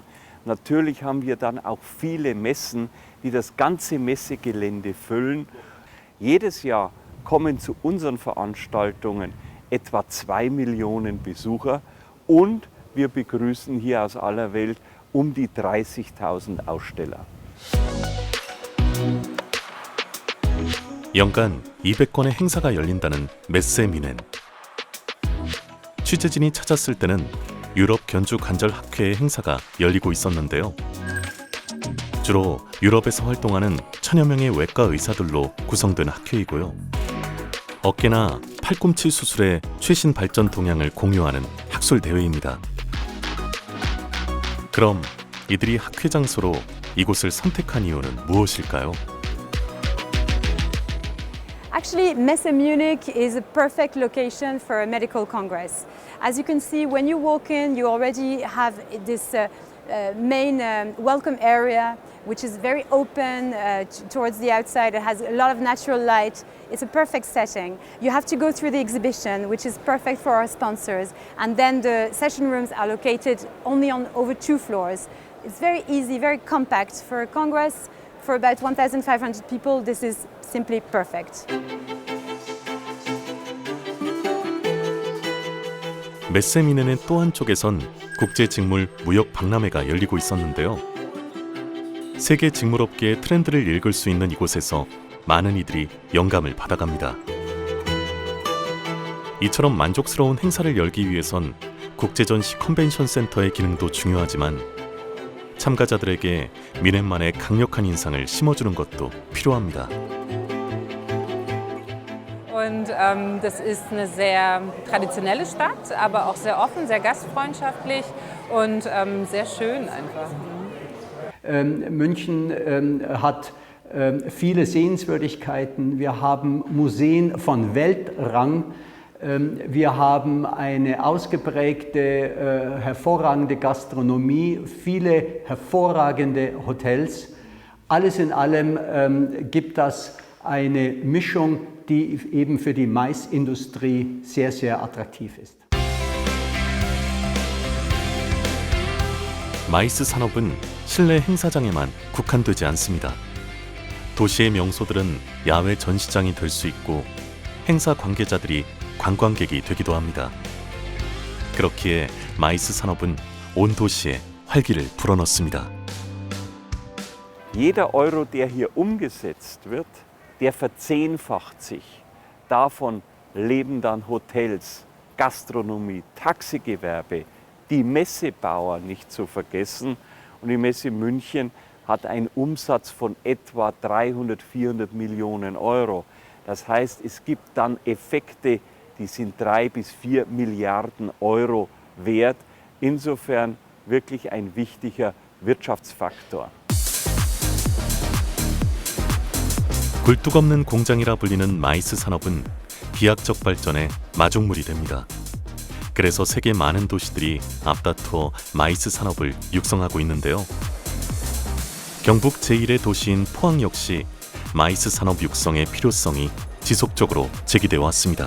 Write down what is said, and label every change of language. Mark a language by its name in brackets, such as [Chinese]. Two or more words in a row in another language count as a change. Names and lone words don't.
[German] Natürlich haben wir dann auch viele Messen, die das ganze Messegelände füllen. Jedes Jahr kommen zu unseren Veranstaltungen etwa 2 Millionen Besucher und wir begrüßen hier aus aller Welt um die 30.000 Aussteller. [Korean] 연간 200건의 행사가 열린다는 메세 미넨. 취재진이 찾았을 때는 유럽 견주 관절 학회의 행사가 열리고 있었는데요. 주로 유럽에서 활동하는 1000여 명의 외과 의사들로 구성된 학회이고요. 어깨나 팔꿈치 수술의 최신 발전 동향을 공유하는 학술 대회입니다. 그럼 이들이 학회 장소로 이곳을 선택한 이유는 무엇일까요? [English] Actually, Messe Munich is a perfect location for a medical congress. As you can see, when you walk in, you already have this main welcome area, which is very open towards the outside. It has a lot of natural light. It's a perfect setting. You have to go through the exhibition, which is perfect for our sponsors. And then the session rooms are located only on over 2 floors. It's very easy, very compact. For a congress, for about 1,500 people, this is simply perfect. [Korean] 메세 미넨의 또 한쪽에선 국제직물 무역 박람회가 열리고 있었는데요. 세계 직물업계의 트렌드를 읽을 수 있는 이곳에서 많은 이들이 영감을 받아갑니다. 이처럼 만족스러운 행사를 열기 위해선 국제전시 컨벤션 센터의 기능도 중요하지만 참가자들에게 미넨만의 강력한 인상을 심어주는 것도 필요합니다. [German] Und das ist eine sehr traditionelle Stadt, aber auch sehr offen, sehr gastfreundschaftlich und sehr schön einfach. München hat viele Sehenswürdigkeiten. Wir haben Museen von Weltrang. Wir haben eine ausgeprägte, hervorragende Gastronomie, viele hervorragende Hotels. Alles in allem gibt das eine Mischung die eben für die Maisindustrie sehr, sehr attraktiv ist. [Korean] 마이스 산업은 실내 행사장에만 국한되지 않습니다. 도시의 명소들은 야외 전시장이 될 수 있고 행사 관계자들이 관광객이 되기도 합니다. 그렇기에 마이스 산업은 온 도시에 활기를 불어넣습니다. [German] Jeder Euro, der hier umgesetzt wird, der verzehnfacht sich. Davon leben dann Hotels, Gastronomie, Taxigewerbe, die Messebauer nicht zu vergessen. Und die Messe München hat einen Umsatz von etwa 300, 400 Millionen Euro. Das heißt, es gibt dann Effekte, die sind 3 bis 4 Milliarden Euro wert. Insofern wirklich ein wichtiger Wirtschaftsfaktor. [Korean] 굴뚝 없는 공장이라 불리는 마이스 산업은 비약적 발전의 마중물이 됩니다. 그래서 세계 많은 도시들이 앞다투어 마이스 산업을 육성하고 있는데요. 경북 제1의 도시인 포항 역시 마이스 산업 육성의 필요성이 지속적으로 제기되어 왔습니다.